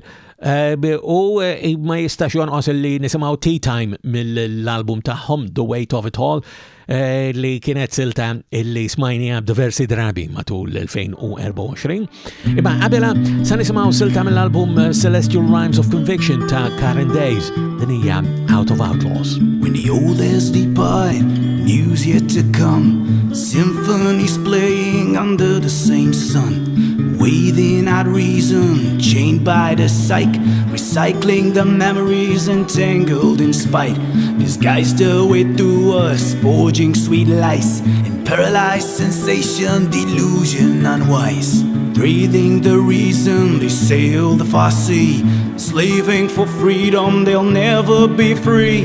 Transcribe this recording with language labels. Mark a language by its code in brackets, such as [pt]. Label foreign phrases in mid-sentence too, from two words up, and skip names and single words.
[mt] U ma jistax jonqos li nisimgħu Tea Time mill-album tagħhom The Weight of It All li kienet silta illi smajnija b'diversi drabi matul l-2024. Imma qabela sa nisimgħu silta mill-album Celestial Rhymes of Conviction ta' Karen Days din hija Out of Outlaws. [en] When the old has departed, news yet to come, symphonies playing under the same sun, waiting out reason, chained by the psyche, recycling the memories entangled in spite, disguised the way through us, forging sweet lies, in paralyzed sensation, delusion unwise, breathing the reason they sail the far sea, slaving for freedom, they'll never be free.